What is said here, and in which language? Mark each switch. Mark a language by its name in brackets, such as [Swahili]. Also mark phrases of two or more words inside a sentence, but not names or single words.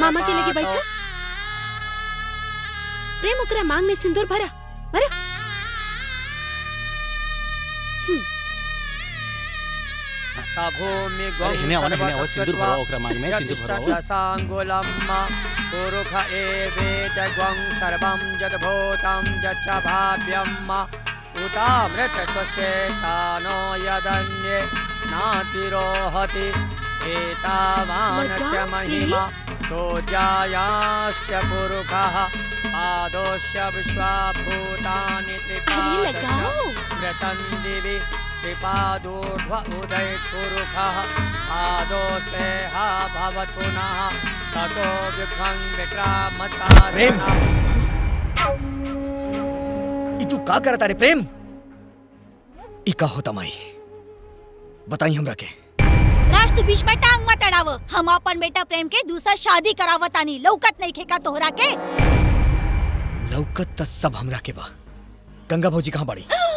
[Bhojpuri] मामा के लगे बैठा। प्रेम ओकरा मांग में सिंदूर भरा भरा। भूमि सिंदूर भरा ओकरा मांग में सिंदूर भरा। [Sanskrit] सांगुलम्मा पुरुष एवेद ग्वं सर्वं यद्भूतं यच्च भाव्यम् उतामृतत्वशेषानो यदन्ये नातिरोहति एतावानस्य महिमा तो जायाश्च पुरुषः पादोश्च विश्वाभूतानि त्रिपादं दिवि त्रिपादोर्ध्व उदय पुरुषः पादोसेह भवत् पुनः ततो विभ्रं विक्रामसारणः। [Bhojpuri] तू का करता रे प्रेम? इका होता माई बताई हमरा के। राज तू बीच में टांग मत अड़ाव। हम अपन बेटा प्रेम के दूसरा शादी करावतानी। लौकत नहीं खेका तोहरा के? लौकत त सब हमरा के बा। गंगा भौजी कहाँ बाड़ी?